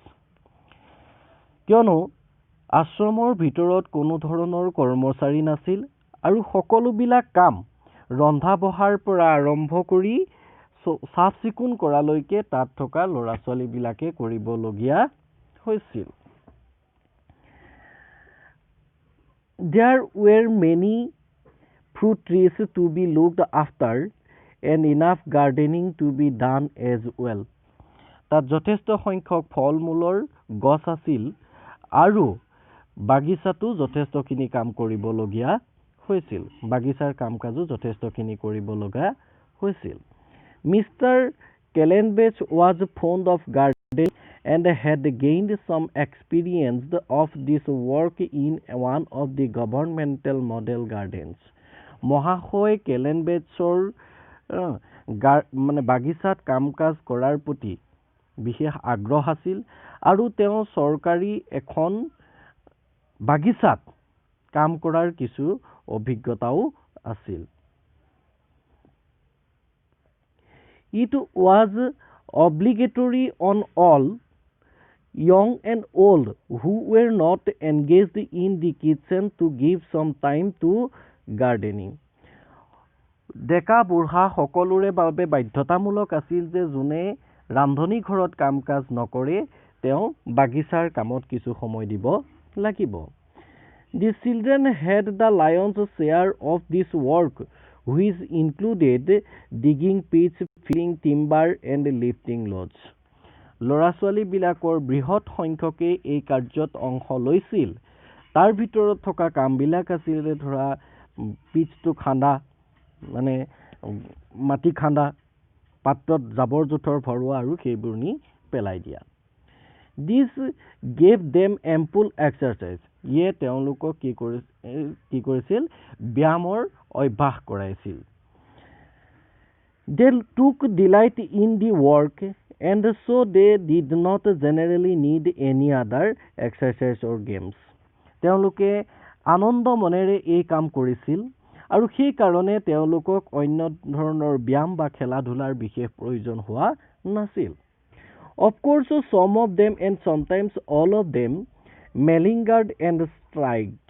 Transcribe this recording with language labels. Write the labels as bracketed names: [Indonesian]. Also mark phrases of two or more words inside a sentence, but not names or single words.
[Assamese] কিয়নো আশ্ৰমৰ ভিতৰত কোনো ধৰণৰ কৰ্মচাৰী নাছিল আৰু সকলোবিলাক কাম ৰন্ধা বঢ়াৰ পৰা আৰম্ভ কৰি চাফ চিকুণ কৰালৈকে তাত থকা ল'ৰা ছোৱালীবিলাকে কৰিবলগীয়া হৈছিল। [English] There were many fruit trees to be looked after and enough gardening to be done as well. [Assamese] তাত যথেষ্ট সংখ্যক ফল মূলৰ গছ আছিল আৰু বাগিচাতো যথেষ্টখিনি কাম কৰিবলগীয়া হৈছিল। বাগিচাৰ কাম কাজো যথেষ্টখিনি কৰিব লগা হৈছিল। [English] Mr. Kellenbach was fond of gardening and had gained some experience of this work in one of the governmental model gardens. [Assamese] মহাশয় কেলেনবেচৰ বাগিচাত কাম কাজ কৰাৰ প্ৰতি বিশেষ আগ্ৰহ আছিল আৰু তেওঁ চৰকাৰী এখন বাগিচাত কাম কৰাৰ কিছু অভিজ্ঞতাও আছিল। [English] It was obligatory on all, young and old, who were not engaged in the kitchen to give some time to gardening. [Assamese] ডেকা বুঢ়া সকলোৰে বাবে বাধ্যতামূলক আছিল যে যোনে ৰান্ধনী ঘৰত কাম কাজ নকৰে তেওঁ বাগিচাৰ কামত কিছু সময় দিব লাগিব। [English] The children had the lion's share of this work, which included digging pits, filling timber, and lifting loads. [Assamese] ল'ৰা ছোৱালীবিলাকৰ বৃহৎ সংখ্যকে এই কাৰ্যত অংশ লৈছিল। তাৰ ভিতৰত থকা কামবিলাক আছিল ধৰা পিচটো খান্দা, মানে মাটি খান্দা, পাত্ৰত জাবৰ জোঁথৰ ভৰোৱা আৰু সেইবোৰ নি পেলাই দিয়া। [English] This gave them ample exercise. [Assamese] ইয়ে তেওঁলোকক কি কৰিছিল? ব্যায়ামৰ অভ্যাস কৰাইছিল। [English] They took delight in the work, and so they did not generally need any other exercise or games. [Assamese] তেওঁলোকে আনন্দ মনেৰে এই কাম কৰিছিল আৰু সেই কাৰণে তেওঁলোকক অন্য ধৰণৰ ব্যায়াম বা খেলা ধূলাৰ বিশেষ প্ৰয়োজন হোৱা নাছিল। [English] Of course, some of them and sometimes all of them malingered and striked.